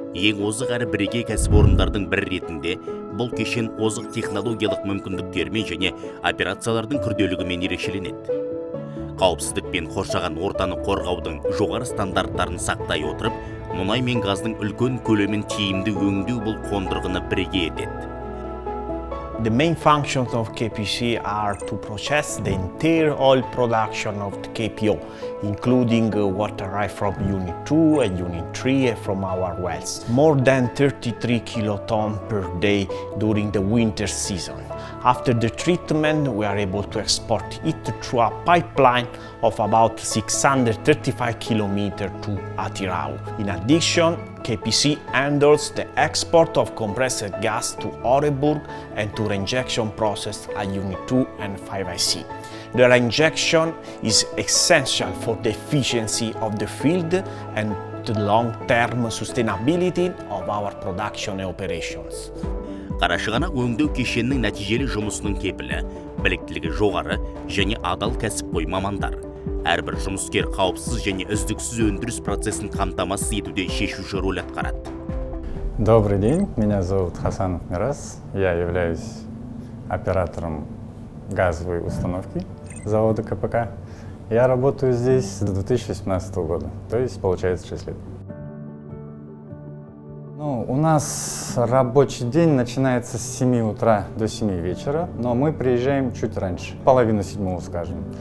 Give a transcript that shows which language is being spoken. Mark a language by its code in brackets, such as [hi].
[kk] Ең озық әрі бірегей кәсіпорындардың бірі ретінде бұл кешен озық технологиялық мүмкіндіктермен және операциялардың күрделілігімен ерекшеленеді. Қауіпсіздік пен қоршаған ортаны қорғаудың жоғары стандарттарын сақтай отырып, мұнай мен газдың үлкен көлемін тиімді өңдеу бұл қондырғыны бірге етеді. [en] The main functions of KPC are to process the entire oil production of the KPO, including what arrives from Unit 2 and Unit 3 from our wells. More than 33 kilotons per day during the winter season. After the treatment, we are able to export it through a pipeline of about 635 kilometers to Atirau. In addition, KPC handles the export of compressed gas to Oreburg and to reinjection process at Unit 2 and 5IC. The reinjection is essential for the efficiency of the field and the long-term sustainability of our production operations. [kk] Қарашығанақ өңдеу кешенінің нәтижелі жұмысының кепілі, біліктілігі жоғары және адал кәсіпқой мамандар. Әрбір жұмыскер қауіпсіз және үздіксіз өндіріс процесін қамтамасыз етуде шешуші роль атқарады. [ru] Добрый день, меня зовут Хасанов Мирас. Я являюсь оператором газовой установки завода КПК. Я работаю здесь с 2018 года, то есть получается 6 лет. У нас рабочий день начинается с 7 утра до 7 вечера, но мы приезжаем чуть раньше, половину 7, скажем.